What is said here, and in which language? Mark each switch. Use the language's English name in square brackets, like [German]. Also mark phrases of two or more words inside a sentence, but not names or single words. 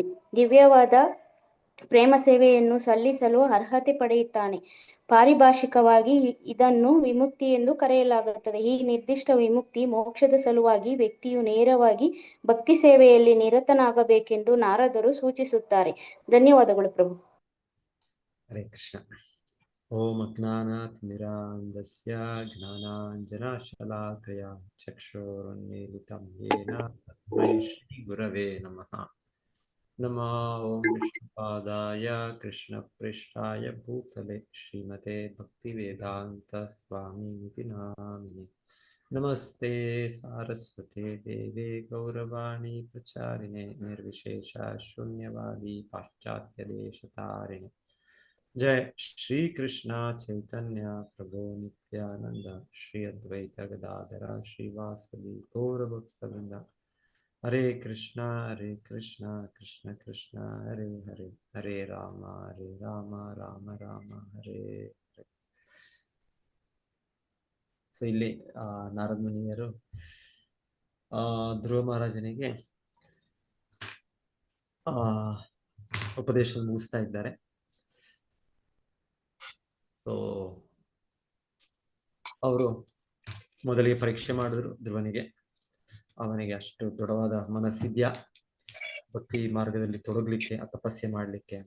[Kannada] ದಿವ್ಯವಾದ ಪ್ರೇಮ ಸೇವೆಯನ್ನು ಸಲ್ಲಿಸಲು ಅರ್ಹತೆ ಪಡೆಯುತ್ತಾನೆ. ಪಾರಿಭಾಷಿಕವಾಗಿ ಇದನ್ನು ವಿಮುಕ್ತಿ ಎಂದು ಕರೆಯಲಾಗುತ್ತದೆ. ಈ ನಿರ್ದಿಷ್ಟ ವಿಮುಕ್ತಿ ಮೋಕ್ಷದ ಸಲುವಾಗಿ ವ್ಯಕ್ತಿಯು ನೇರವಾಗಿ ಭಕ್ತಿ ಸೇವೆಯಲ್ಲಿ ನಿರತನಾಗಬೇಕೆಂದು ನಾರದರು ಸೂಚಿಸುತ್ತಾರೆ. ಧನ್ಯವಾದಗಳು ಪ್ರಭು. ಹರೇ ಕೃಷ್ಣ. [Sanskrit] ಓಂ ಅಜ್ಞಾನಾತಿಮಿರಾಂಧಸ್ಯ ಜ್ಞಾನಾಂಜನಶಲಾಕಯ ಚಕ್ಷುರುನ್ಮೀಲಿತಂ ಯೇನ ತಸ್ಮೈ ಶ್ರೀ ಗುರವೇ ನಮಃ. ನಮೋ ಓಂ ವಿಷ್ಣುಪಾದಾಯ ಕೃಷ್ಣಪ್ರೇಷ್ಠಾಯ ಭೂತಲೆ ಶ್ರೀಮತೆ ಭಕ್ತಿವೇದಾಂತ ಸ್ವಾಮಿನಿತಿ ನಾಮಿನೆ. ನಮಸ್ತೆ ಸಾರಸ್ವತೆ ದೇವೆ ಗೌರವಾಣಿ ಪ್ರಚಾರಿಣೆ ನಿರ್ವಿಶೇಷ ಶೂನ್ಯವಾದಿ ಪಾಶ್ಚಾತ್ಯ ದೇಶತಾರಿಣೆ. जय श्री कृष्ण चैतन्य प्रभु नित्यानंद श्री अद्वैत गदाधर श्रीवासदि गौर भक्तवृंद. हरे कृष्ण कृष्ण कृष्ण हरे हरे, हरे राम राम राम हरे हरे. [Kannada] ಸೊ ಇಲ್ಲಿ ನಾರದ ಮುನಿಯರು ಧ್ರುವ ಮಹಾರಾಜನಿಗೆ ಉಪದೇಶ ಮುಗಿಸ್ತಾ ಇದ್ದಾರೆ. ಸೊ ಅವರು ಮೊದಲಿಗೆ ಪರೀಕ್ಷೆ ಮಾಡಿದ್ರು ಧ್ರುವನಿಗೆ, ಅವನಿಗೆ ಅಷ್ಟು ದೃಢವಾದ ಮನಸ್ಸಿದ್ಯಾ ಭಕ್ತಿ ಮಾರ್ಗದಲ್ಲಿ ತೊಡಗಲಿಕ್ಕೆ, ತಪಸ್ಸೆ ಮಾಡಲಿಕ್ಕೆ ಅಂತ.